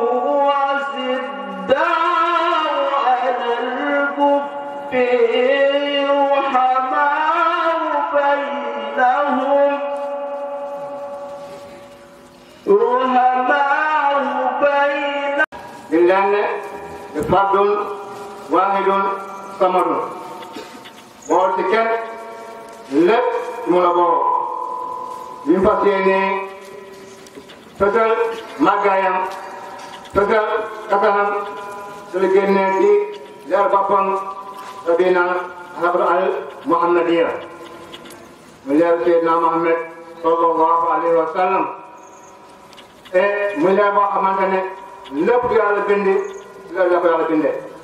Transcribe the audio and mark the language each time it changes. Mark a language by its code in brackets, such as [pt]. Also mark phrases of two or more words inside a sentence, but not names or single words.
[ar] أشداء على الكفار رحماء بينهم لله فرد واحد صمد [wo] bool ci kenn lépp mu la boo ñu fas yéene fësal màggaayam fësal katanam su la génnee ci leer boppam te di naan [ar] خبر المحمدية [wo] mu leer Seydina Muhammad [ar] صلى الله عليه وسلم [wo] et muy leer boo xamante ne lépp yàlla bindi loolu la ko yàlla bindee